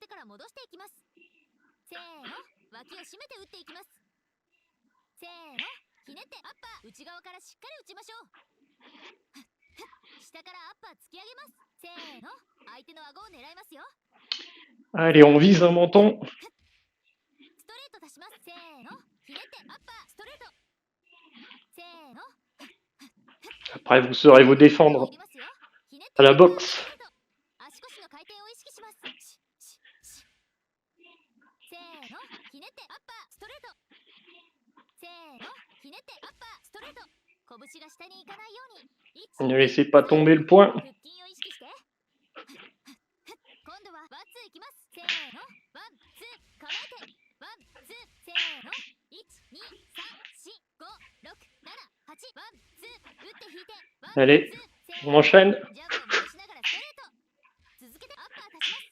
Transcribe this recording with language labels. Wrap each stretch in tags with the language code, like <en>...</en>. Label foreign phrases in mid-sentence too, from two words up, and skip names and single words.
<ja>戻していきます。せーの、脇を締めて打っていきます。せーの、ひねってアッパー、内側からしっかり打ちましょう。下からアッパー突き上げます。せーの、相手の顎を狙いますよ。</ja> <fr>Allez, on vise un menton.</fr> <ja>ストレート出します。せーの、ひねってアッパー、ストレート。せーの、</ja> <fr>Après, vous saurez vous défendre</fr> <ja>入れますよ。ひねって</ja> <fr>à la</fr> <ja>アッパー、</ja> <fr>boxe.</fr> <ja>ストレート。足腰の回転を意識します。せーの、ひねってアッパー、ストレート。せーの、ひねってアッパー、ストレート。拳が下に行かないように。</ja> <fr>Ne laissez pas tomber le point.</fr> <ja>腹筋を意識して。今度はワンツーいきます。せーの、ワンツー構えて、ワンツー、せーの、123456788、ワンツー打って引いて、ワンツー、</ja> <fr>Allez,</fr> <ja>せー</ja> <fr>on</fr> <ja>の、</ja> <fr>enchaîne.</fr> <ja>ジャブを戻しながらストレート。続けてアッパー立ちます。</ja>